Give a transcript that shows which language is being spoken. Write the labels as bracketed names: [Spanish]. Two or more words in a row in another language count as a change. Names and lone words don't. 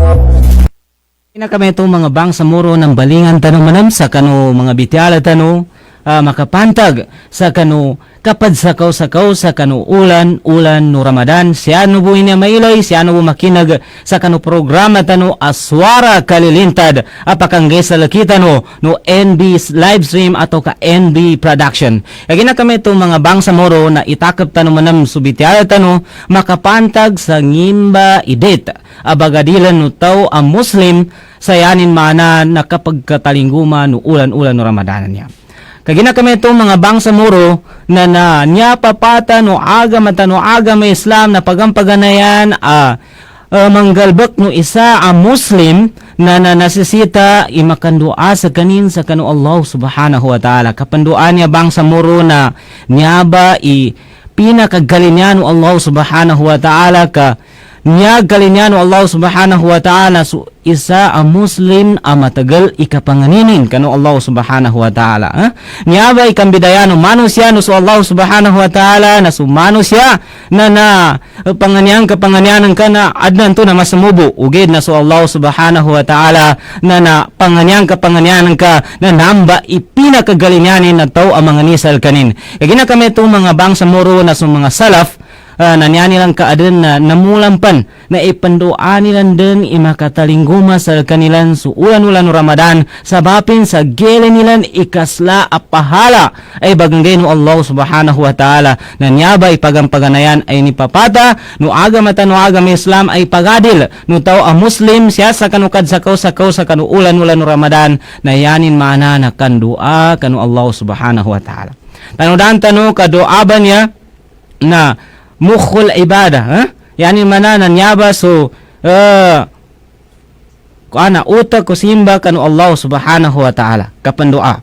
[Maguindanaon] Kami itong mga bangsa muro ng balingan tanong manam sa kanu mga bityala tanong makapantag sa kanu kapad sakaw-sakaw sa kanu ulan no Ramadan. Siya no buhay niya mailay, siya no makinag sa kanu programa tano Aswara Kalilintad apakang sa lakita no NB live stream ato ka NB production. Kaya na kami itong mga bangsa moro na itakap tano manam subitiaya tano makapantag sa ngimba idit abagadilan no tao ang Muslim sayanin mana nakapagkatalinguma no ulan-ulan no Ramadan niya. Kagina kami itong mga bangsa muro na niya papata no agam at no agam Islam na pagampaganayan manggalbak no isa ang Muslim na nasisita imakandua sa kanin sa kanu Allah [Arabic] سبحانه وتعالى. [Maguindanaon] Kapanduan niya bangsa muro na niya ba pinakagalinyan no Allah [Arabic] سبحانه وتعالى [Maguindanaon] ka niya galinyan Allah [Arabic] سبحانه وتعالى [Maguindanaon] so isa ang Muslim ang matagal ikapanganinin kanu Allah [Arabic] سبحانه وتعالى. [Maguindanaon] Niya ba ikambidayan manusia no so Allah [Arabic] سبحانه وتعالى [Maguindanaon] na sumano siya na panganyan kapanganyanan ka na adnan to na masamubo ugid na so Allah [Arabic] سبحانه وتعالى [Maguindanaon] na panganyan kapanganyanan ka na namba ipinakagalinyanin na tao ang mga nisal kanin. Kaya kami itong mga bangsa moro na so mga salaf na niya nilang kaadan na namulampan na ipandoan nilang din imakatalinguma sa kanilang ulan-ulan no Ramadan sabapin sa gele nilang ikasla apahala ay baganggay no Allah [Arabic] سبحانه وتعالى [Maguindanaon] na niya ba ipagampaganayan ay nipapata no agam at no agam Islam ay pagadil no tao ang Muslim siya sa kanukad sakaw sa kanu ulan-ulan no Ramadan na yanin mana na kandua kanu Allah [Arabic] سبحانه وتعالى. [Maguindanaon] Tanudan tanu kadoa ba niya na [Arabic] مخ العبادة, [Maguindanaon] yani mana nanyaba so utak ko simba kanu Allah [Arabic] سبحانه وتعالى [Maguindanaon] kapandua.